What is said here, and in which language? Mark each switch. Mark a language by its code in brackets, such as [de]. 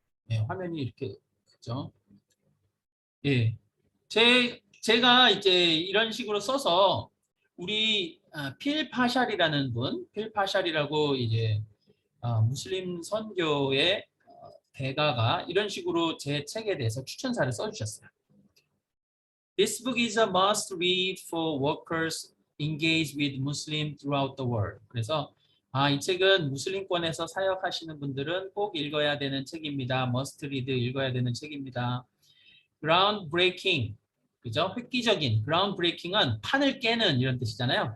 [ko] 예, 화면이 이렇게 그죠? 예, 제가 이제 이런 식으로 써서 우리 필 파샬이라는 분, 필 파샬이라고 이제 무슬림 선교의 대가가 이런 식으로 제 책에 대해서 추천사를 써주셨어요. [en] This book is a must read for workers engaged with Muslim throughout the world. [ko] 그래서 이 책은 무슬림권에서 사역하시는 분들은 꼭 읽어야 되는 책입니다. must read 읽어야 되는 책입니다. groundbreaking, 그죠? 획기적인, groundbreaking은 판을 깨는 이런 뜻이잖아요.